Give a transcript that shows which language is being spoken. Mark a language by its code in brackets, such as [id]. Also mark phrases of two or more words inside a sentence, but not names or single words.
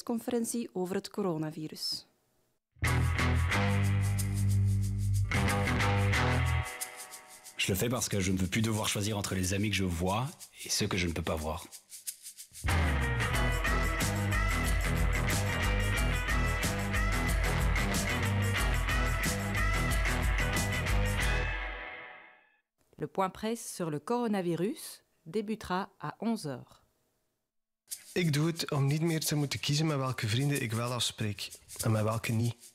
[nl] persconferentie over het coronavirus. [fr] Je le fais parce que je ne veux plus devoir choisir entre les amis que je vois et ceux que je ne peux pas voir. Le point presse sur le coronavirus débutera à 11 h. [nl] Ik doe het om niet meer te moeten kiezen met welke vrienden ik wel afspreek en met welke niet.